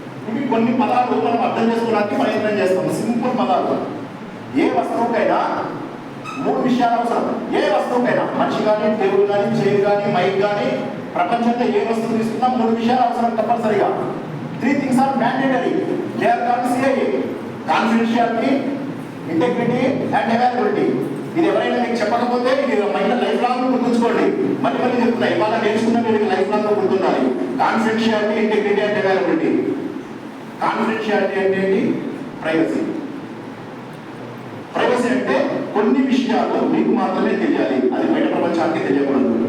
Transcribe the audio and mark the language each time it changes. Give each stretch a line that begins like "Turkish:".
Telugu: ఇవి కొన్ని పదాలు మనం అర్థం చేసుకోవడానికి ప్రయత్నం చేస్తాం. సింపుల్ పదాలు. ఏ వస్తువుకైనా 3 విషయాలు అవసరం. ఏ వస్తువుకైనా, మనిషి కానీ, టేబుల్ కానీ, చైర్ కానీ, మైక్ కానీ, ప్రపంచంలో ఏ వస్తువు తీసుకున్నా 3 విషయాలు అవసరం తప్పనిసరిగా.
English: 3 things are mandatory. They are called CIA: confidentiality, integrity and availability.
Telugu: ఇది ఎవరైనా మీకు చెప్పకపోతే ఇది మళ్ళీ లైఫ్ లాంగ్ గుర్తుంచుకోండి. మళ్ళీ చెప్తున్నా, ఇవాళ నేర్చుకున్న మీరు లైఫ్ లాంగ్ గుర్తుండాలి. Confidentiality, integrity and availability. Confidentiality అంటే ఏంటి? ప్రైవసీ. ప్రైవసీ అంటే కొన్ని విషయాలు మీకు మాత్రమే తెలియాలి, అది బయట ప్రపంచానికి తెలియకూడదు.